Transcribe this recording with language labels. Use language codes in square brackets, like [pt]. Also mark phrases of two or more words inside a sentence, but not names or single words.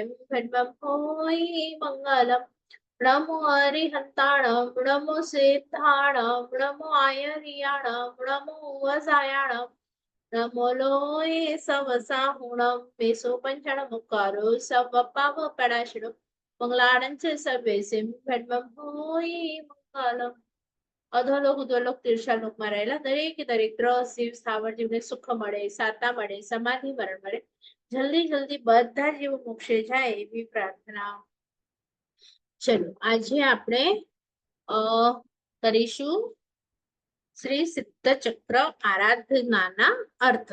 [pra] पद्मं होई मंगलम् नमो हरिहंताणं नमो सेताणं नमो आयरियाणं नमो वसायाणं नमो लोय सवसाहुणं मेसो पंचणमुखारो सवपावपणाशिडो मंगलाणं च सवेसिं पद्मं होई मंगलम् [gu] અધોલોક ઉધોલોક તીર્ષાલોકમાં રહેલા દરેકે દરેક ગ્રહ શિવ સ્થાવર જીવને સુખ મળે સાતા મળે સમાધિ મરણ મળે જલ્દી જલ્દી બધા જીવો મોક્ષે જાય એવી પ્રાર્થના. ચલો આજે આપણે કરીશું શ્રી સિદ્ધ ચક્ર આરાધનાના અર્થ.